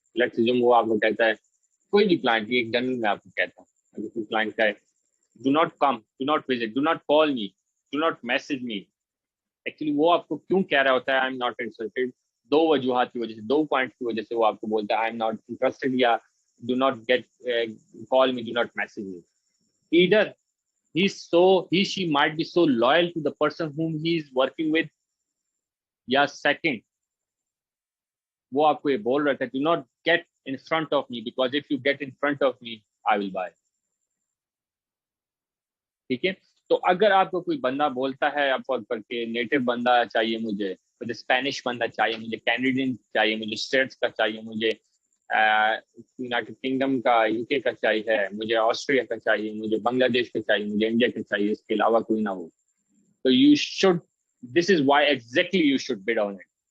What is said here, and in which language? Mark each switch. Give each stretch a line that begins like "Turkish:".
Urdu: Let's assume وہ آپ کو کہتا ہے، کوئی بھی کلائنٹ، ایک جنرل میں آپ کو کہتا ہوں، اگر کوئی کلائنٹ کہے
English: do not come, do not visit, do not call me, do not message me,
Urdu: actually وہ آپ کو کیوں کہہ رہا ہوتا ہے
English: I am not interested?
Urdu: 2 وجوہات کی وجہ سے، 2 پوائنٹ کی وجہ سے وہ آپ کو بولتا ہے آئی ایم ناٹ انٹرسٹڈ یا do not get call me, do not message me.
English: either he she might be so loyal to the person whom he is working with،
Urdu: یا سیکنڈ وہ آپ کو یہ بول رہا تھا
English: do not get in front of me because if you get in front of me I will buy.
Urdu: ٹھیک ہے. تو اگر آپ کو کوئی بندہ بولتا ہے آپ پر کہ نیٹو بندہ چاہیے مجھے اسپینش بندہ چاہیے مجھے، کینیڈین چاہیے مجھے، اسٹیٹس کا چاہیے مجھے، یونائٹیڈ کنگڈم کا، یو کے کا چاہیے مجھے، آسٹریلیا کا چاہیے مجھے، بنگلہ دیش کا چاہیے مجھے، انڈیا کا چاہیے، اس کے علاوہ کوئی نہ ہو، تو
English: You should, this is why exactly you should بid on it.